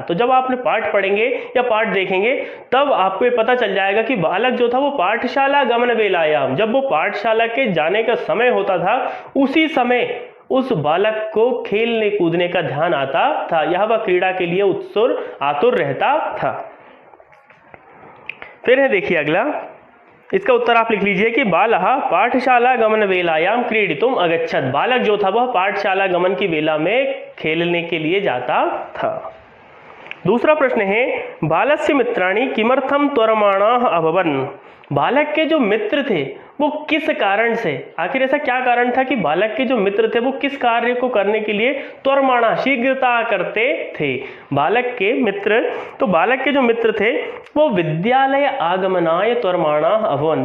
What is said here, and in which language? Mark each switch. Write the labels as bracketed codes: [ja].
[hi] तो जब आपने पाठ पढ़ेंगे या पाठ देखेंगे तब आपको ये पता चल जाएगा कि बालक जो था वो [sa] पाठशाला गमन वेलायाम, [hi] जब वो पाठशाला के जाने का समय होता था उसी समय उस बालक को खेलने कूदने का ध्यान आता था, यह वह क्रीड़ा के लिए उत्सुर आतुर रहता था। फिर है देखिए अगला, इसका उत्तर आप लिख लीजिए कि [sa] बालः पाठशाला गमन वेलायाम क्रीडितुम अगच्छत। [hi] बालक जो था वह पाठशाला गमन की वेला में खेलने के लिए जाता था। दूसरा प्रश्न है [sa] बालस्य मित्राणि किमर्थम त्वरमाणाः अभवन्। [hi] बालक के जो मित्र थे वो किस कारण से, आखिर ऐसा क्या कारण था कि बालक के जो मित्र थे वो किस कार्य को करने के लिए त्वरमाणा, शीघ्रता करते थे? बालक के मित्र, तो बालक के जो मित्र थे वो [sa] विद्यालय आगमनाय त्वरमाणाः अभवन्।